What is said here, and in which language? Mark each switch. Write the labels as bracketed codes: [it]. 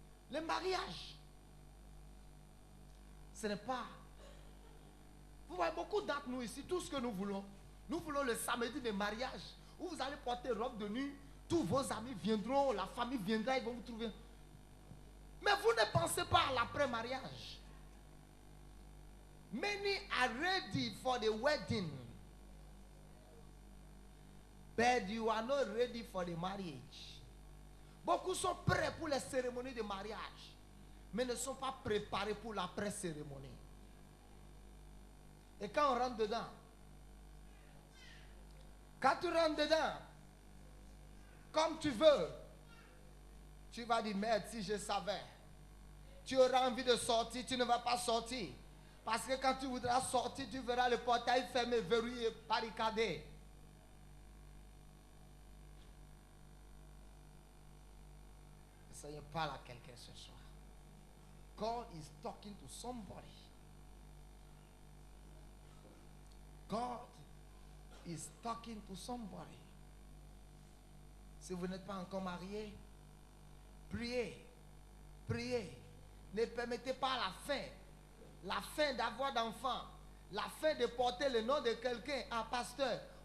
[fr] Le mariage, ce n'est pas... Vous voyez, beaucoup d'entre nous ici, tout ce que nous voulons le samedi de mariage, où vous allez porter robe de nuit, tous vos amis viendront, la famille viendra, ils vont vous trouver. Mais vous ne pensez pas à l'après-mariage. [en] Many are ready for the wedding, but you are not ready for the marriage. [fr] Beaucoup sont prêts pour les cérémonies de mariage, mais ne sont pas préparés pour l'après-cérémonie. Et quand on rentre dedans, quand tu rentres dedans, comme tu veux, tu vas dire, merde, si je savais, tu auras envie de sortir, tu ne vas pas sortir. Parce que quand tu voudras sortir, tu verras le portail fermé, verrouillé, barricadé. Le Seigneur parle à quelqu'un ce soir. [en] God is talking to somebody. God is talking to somebody. [fr] Si vous n'êtes pas encore marié, priez, priez. Ne permettez pas la fin d'avoir d'enfants, la fin de porter le nom de quelqu'un en pasteur.